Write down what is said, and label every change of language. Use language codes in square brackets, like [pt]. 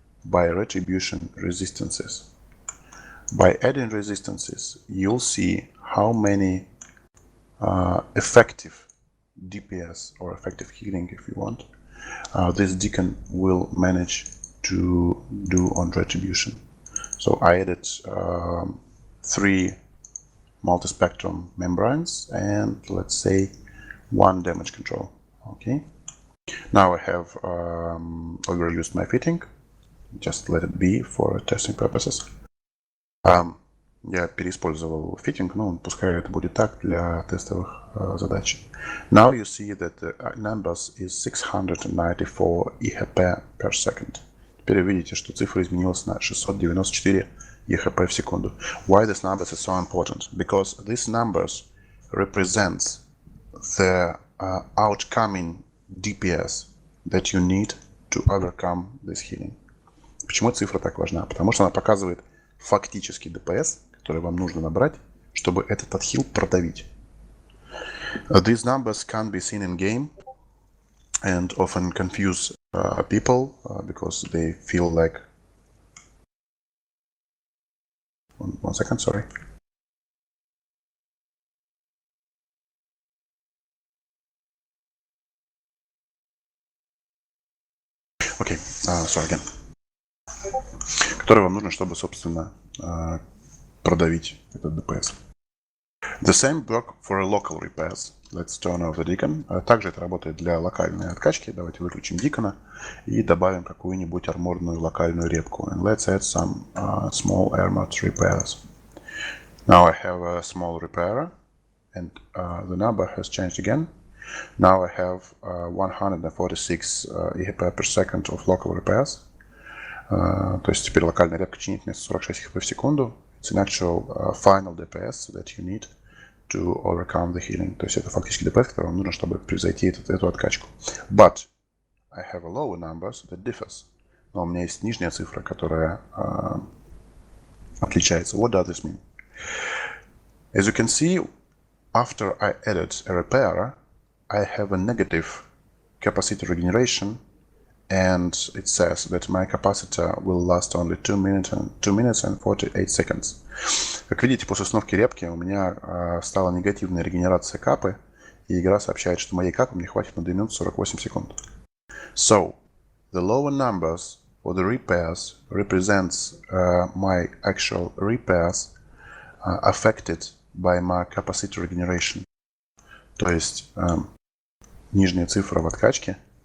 [en] by retribution resistances. By adding resistances, you'll see how many effective DPS or effective healing, if you want, this deacon will manage to do on retribution. So I added 3 multi-spectrum membranes and let's say 1 damage control. Okay. Now I have overused my fitting. Just let it be for testing purposes. [ru] Я переиспользовал фитинг, но пускай это будет так для тестовых задач. [en] Now you see that the numbers is 694 EHP per second. [ru] Теперь вы видите, что цифра изменилась на 694 EHP в секунду. [en] Why this numbers is so important? Because these numbers represents the outcoming DPS that you need to overcome this healing. [ru] Почему цифра так важна? Потому что она показывает фактический ДПС, который вам нужно набрать, чтобы этот отхил продавить. [en] These numbers can't be seen in game and often confuse people because they feel like... One second, sorry. Okay, sorry again. [ru] Который вам нужно, чтобы, собственно, продавить этот ДПС. [en] The same work for local repairs. Let's turn off the deacon. [ru] Также это работает для локальной откачки. Давайте выключим дикона и добавим какую-нибудь арморную локальную репку. [en] And let's add some small armored repairs. Now I have a small repairer and the number has changed again. Now I have 146 EHP per second of local repairs. [ru] То есть теперь локальная репка чинит вместо 46 хп в секунду. [en] It's an actual final DPS that you need to overcome the healing. [ru] То есть это фактически DPS, который вам нужно, чтобы превзойти эту откачку. [en] But I have a lower number, so that differs. [ru] Но у меня есть нижняя цифра, которая отличается. [en] What does this mean? As you can see, after I added a repairer, I have a negative capacity regeneration. And it says that my capacitor will last only 2 minutes and 48 seconds. [ru] Как видите, после установки репки у меня стала негативная регенерация капы, и игра сообщает, что моей капы мне хватит на 2 минуты 48 секунд. [en] So, the lower numbers for the repairs represents my actual repairs affected by my capacity regeneration. [ru] То есть, нижняя цифра в откачке.